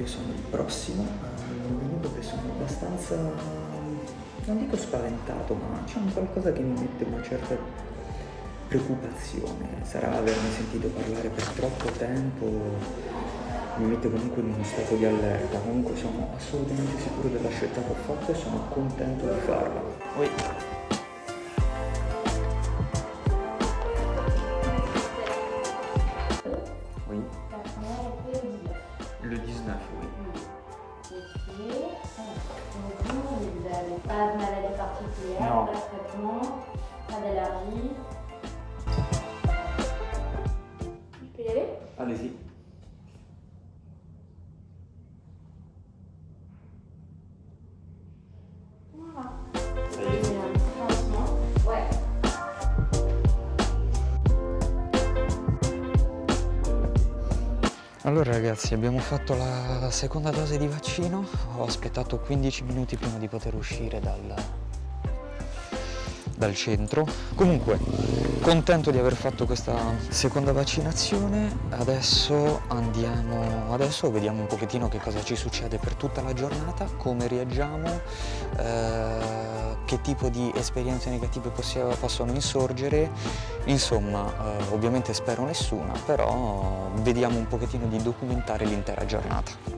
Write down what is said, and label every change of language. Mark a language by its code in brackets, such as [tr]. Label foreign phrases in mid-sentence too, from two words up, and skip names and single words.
[it] sono il prossimo, non venuto che sono abbastanza, non dico spaventato, ma c'è un qualcosa che mi mette una certa preoccupazione. Sarà averne sentito parlare per troppo tempo, mi mette comunque in uno stato di allerta. Comunque sono assolutamente sicuro della scelta che ho fatto e sono contento di farla. [fr] Oi. Oui. La première était le 19. Le 19, oui. Ok. Donc vous n'avez pas de maladie particulière, Non. pas de traitement, pas d'allergie. Je peux y aller? Allez-y. Voilà. Ça y est. Et un petit pansement. Ouais. [it] Allora ragazzi, abbiamo fatto la seconda dose di vaccino, ho aspettato 15 minuti prima di poter uscire dal centro. Comunque, contento di aver fatto questa seconda vaccinazione, adesso vediamo un pochettino che cosa ci succede per tutta la giornata, come reagiamo, che tipo di esperienze negative possono insorgere, insomma, ovviamente spero nessuna, però vediamo un pochettino di documentare l'intera giornata.